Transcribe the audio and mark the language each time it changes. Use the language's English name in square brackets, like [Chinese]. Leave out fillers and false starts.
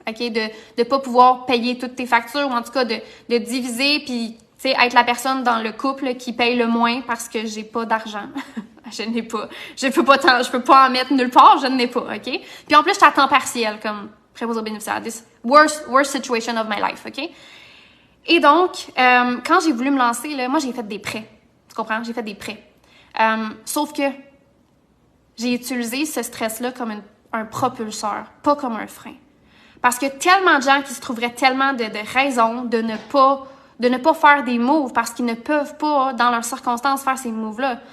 [French] OK, de pas pouvoir payer toutes tes factures ou en tout cas de diviser puis, tu sais, être la personne dans le couple qui paye le moins parce que j'ai pas d'argent. Je n'ai pas. Je peux pas en mettre nulle part, je n'ai pas, OK? Puis en plus, j'étais à temps partiel comme préposé aux bénéficiaires. [English] This worst situation of my life, OK? [French] Et donc, quand j'ai voulu me lancer, là, moi, j'ai fait des prêts. Tu comprends? J'ai fait des prêts. Sauf que j'ai utilisé ce stress-là comme un propulseur, pas comme un frein. Parce que tellement de gens qui se trouveraient tellement de raisons de ne pas faire des moves parce qu'ils ne peuvent pas, dans leurs circonstances, faire ces moves-là.